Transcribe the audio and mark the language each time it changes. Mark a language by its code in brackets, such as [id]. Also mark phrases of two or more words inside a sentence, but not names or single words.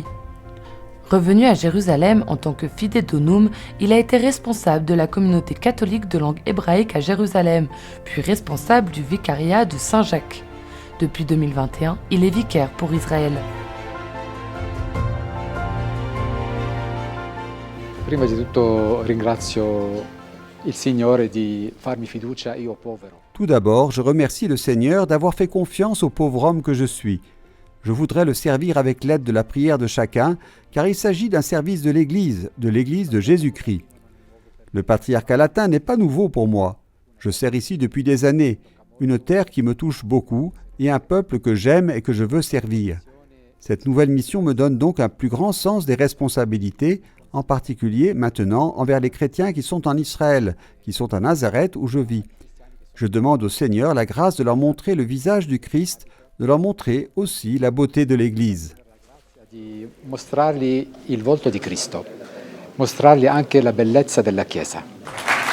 [fr] Revenu à Jérusalem en tant que [la] fidé donum, [fr] il a été responsable de la communauté catholique de langue hébraïque à Jérusalem, puis responsable du vicariat de Saint-Jacques. Depuis 2021, il est vicaire pour Israël. [it] Prima di tutto ringrazio il Signore di farmi fiducia, io povero. [fr] Tout d'abord, je remercie le Seigneur d'avoir fait confiance au pauvre homme que je suis. Je voudrais le servir avec l'aide de la prière de chacun, car il s'agit d'un service de l'Église de Jésus-Christ. Le patriarcat latin n'est pas nouveau pour moi. Je sers ici depuis des années, une terre qui me touche beaucoup et un peuple que j'aime et que je veux servir. Cette nouvelle mission me donne donc un plus grand sens des responsabilités, en particulier maintenant envers les chrétiens qui sont en Israël, qui sont à Nazareth où je vis. Je demande au Seigneur la grâce de leur montrer le visage du Christ, de leur montrer aussi la beauté de l'Église. [it] Di mostrargli il volto di Cristo, mostrargli anche la bellezza della Chiesa.